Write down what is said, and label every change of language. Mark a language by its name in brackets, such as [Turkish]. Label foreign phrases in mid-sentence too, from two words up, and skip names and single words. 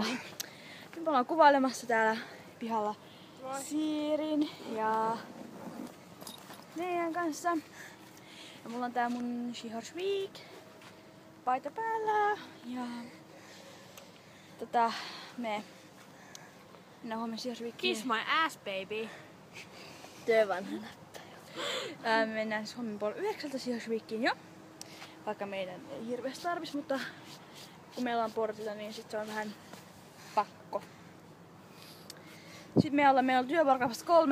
[Finnish] Nyt me ollaan kuvailemassa täällä pihalla Siirin ja meidän kanssa. Ja mulla on tää mun Sihorsvik paita päällä ja me mennään huomenna Sihorsvikiin. [English] Kiss my ass, baby. [Finnish] Työ vanhana. Me mennään siis huomenna 8:30 Sihorsvikiin jo. Vaikka meidän ei hirveästi tarvis, mutta kun meillä on portilla, niin sit se on vähän pakko. Sitten meillä on työvuoro vasta 3.